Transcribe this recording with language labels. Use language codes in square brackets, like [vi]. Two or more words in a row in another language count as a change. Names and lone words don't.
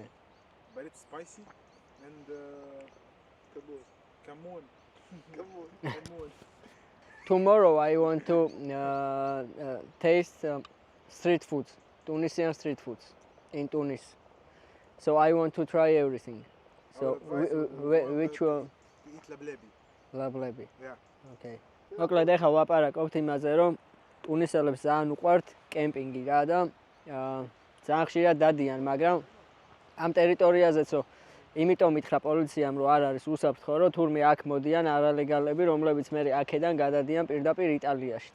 [en] but it's spicy and Kamon. Kamon. Tomorrow I want to taste street foods, Tunisian street foods in Tunis. So I want to try everything. I So would advise you which to one? eat lablebi. Lablები. Yeah. Okay. [ka] მოკლედ ახლა ვაპარაკობთ იმაზე, რომ ტუნისელებს ძალიან უყვართ კემპინგი რა და ძალიან ხშირად დადიან, მაგრამ ამ ტერიტორიაზეცო იმიტომ მითხრა პოლიციამ, რომ არ არის უსაფრთხო, რომ თურმე აქ მოდიან არალეგალები, რომლებიც მე აქედან გადადიან პირდაპირ იტალიაში.